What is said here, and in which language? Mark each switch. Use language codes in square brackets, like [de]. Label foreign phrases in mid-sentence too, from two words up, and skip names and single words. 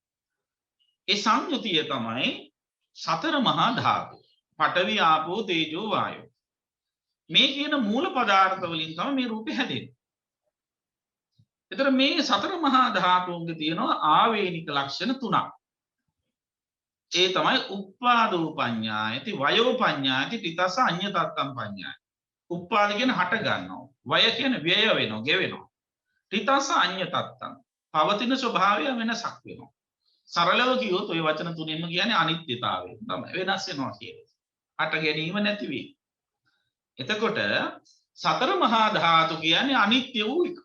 [si] ඒ සංයුතිය තමයි සතර මහා ධාතු. [pi] පඨවි ආපෝ තේජෝ වායෝ. [si] මේ කියන මූල පදාර්ථ වලින් තමයි මේ රූපය හැදෙන්නේ. ඒතර මේ සතර මහා ධාතුන්ගේ තියෙනවා ආවේනික ලක්ෂණ තුනක්. ඒ තමයි [pi] උප්පාදෝ පඤ්ඤායති වයෝ පඤ්ඤායති තිතස අඤ්ඤතත්තම් පඤ්ඤායති. [si] උප්පාද කියන හට ගන්නවා. වය කියන ව්‍යය වෙනවා, ගෙවෙනවා. [pi] තිතස අඤ්ඤතත්තම් [si] පවතින ස්වභාවය වෙනසක් වෙනවා. සරලව කිව්වොත් ওই වචන තුනෙන්ම කියන්නේ අනිත්‍යතාවය තමයි. වෙනස් වෙනවා කියන්නේ. හට ගැනීම නැති වී. එතකොට සතර මහා ධාතු කියන්නේ අනිත්‍ය වූ එක.